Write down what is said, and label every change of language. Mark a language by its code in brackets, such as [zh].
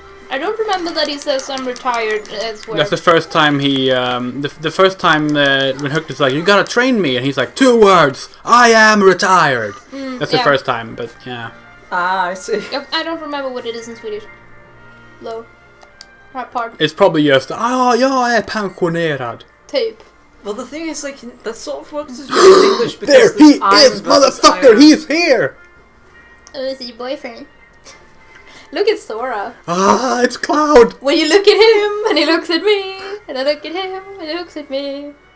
[en] I don't remember that he says I'm retired as well. That's the first time he. The first time when Hercules is like, "You gotta train me," and he's like, 2 words. I am retired. That's the yeah. first time, but yeah. Ah, I see. Yep, I don't remember what it is in Swedish. Low. Right part. It's probably just, [sv] jag är pensionerad. Typ. [en] Well, the thing is, like, that sort of works as really English because There he there's I'm is, versus motherfucker! I. He's here! Oh, is it your boyfriend? Look at Sora. Ah, it's Cloud! When you look at him, and he looks at me, and I look at him, and he looks at me.